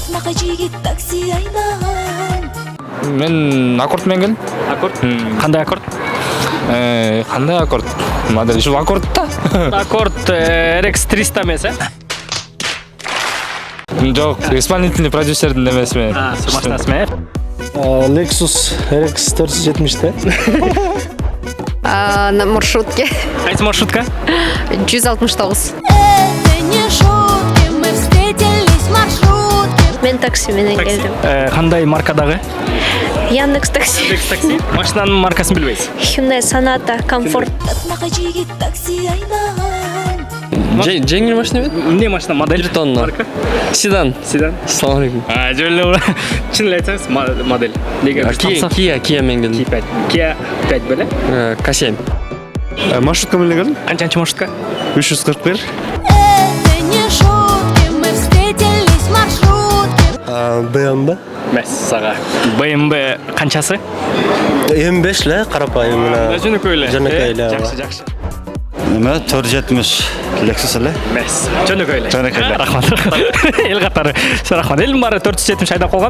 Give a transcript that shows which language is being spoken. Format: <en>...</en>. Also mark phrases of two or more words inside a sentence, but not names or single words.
<ky>Мен аккорд менен келдим. Аккорд? Кандай аккорд? Кандай аккорд? Модель ушул аккорд да. Аккорд RX 300 эмес, Жок, исполнительный продюсердин эмесимен. Машинасы менен. Lexus RX 470</ky> <ru>На маршрутке.</ru> <ky>Кайсы маршрутка? 169.</ky> <ru>Это не шутки, мы встретились в маршрутке.</ru> <ky>Мен такси менен келдим. Кандай маркадагы? Яндекс такси. Яндекс такси. Машинанын маркасын билбейсиз? Hyundai Sonata Comfort.</ky> <kk>Жеңіл машина бе?</kk> <ky>Эмне машина, модель? 1 тонна. Марка? Седан. Седан.</ky> <ar>السلام عليكم.</ar> <ky>Жөн эле чын эле айтсаңыз модель. Kia мен келдим. Kia 5 беле? K7. Маршрутка менен келдим. Канчанчы маршрутка? 341.</ky> <ru>Это не шутки, мы встретились в маршрутке.</ru> <ky>BMW. Эмес, сага. BMW канчасы? M5 эле карапайым мына. Жөнөкөй эле. Жөнөкөй эле. Жакшы, жакшы. Неме 470 Lexus эле. Эмес. Жөнөкөй эле. Жөнөкөй эле. Рахмат. Эл катары. Рахмат. Элдин баары 470 айдап калган.</ky>